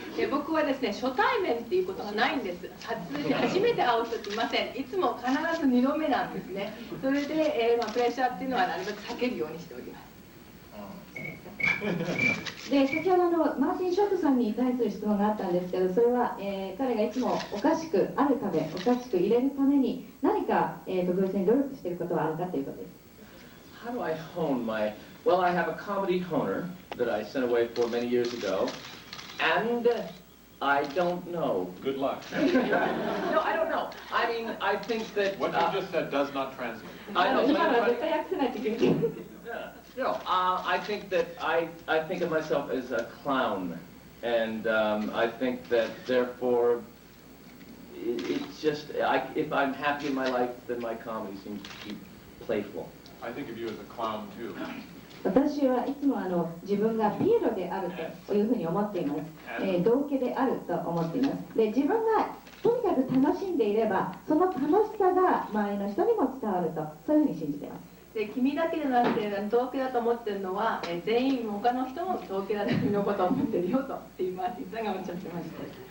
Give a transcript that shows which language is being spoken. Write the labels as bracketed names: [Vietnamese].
[Japanese] 僕はですね、初対面っていうことがないんです。初めて会う人っていません。いつも必ず2度目なんですね。それで、プレッシャーっていうのはなるべく避けるようにしております。で先ほどマーティン・ショットさんに対する質問があったんですけど、それは、彼がいつもおかしくあるため、おかしく入れるために何か、特別に努力していることはあるかということです。 [English] How do I hone my... Well, I have a comedy honer that I sent away for many years ago, and I don't know. Good luck. No, I don't know. I mean, I think that... What you just said does not translate. I know, [Japanese] 今のは絶対訳せないといけない。 [English] No, I think that I think of myself as a clown, and I think that therefore it's just if I'm happy in my life, then my comedy seems to be playful. I think of you as a clown too. [Japanese] 私はいつも自分がピエロであるというふうに思っています。道化であると思っています。で、自分がとにかく楽しんでいれば、その楽しさが周りの人にも伝わると、そういうふうに信じています。で君だけでなくて道化だと思ってるのは、全員他の人も道化だとのことを思ってるよとスティーブ・マーティンさんがおっしゃってました。